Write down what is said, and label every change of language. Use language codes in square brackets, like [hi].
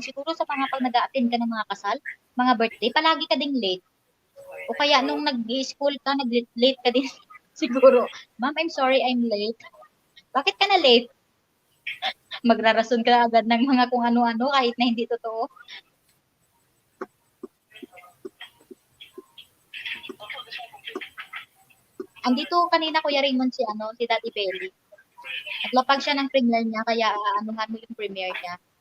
[tl] Siguro sa mga pag nag-a-attend ka ng mga kasal, mga birthday, palagi ka ding late. O kaya nung nag-school ka, nag-late ka din. [en] Siguro, Ma'am, I'm sorry, I'm late. [tl] Bakit ka na late? Magrarason ka agad ng mga kung ano-ano kahit na hindi totoo. Andito kanina, Kuya Raymond, si Daddy Belly. Naglapag siya ng premiere niya, kaya anuhan mo yung premiere niya.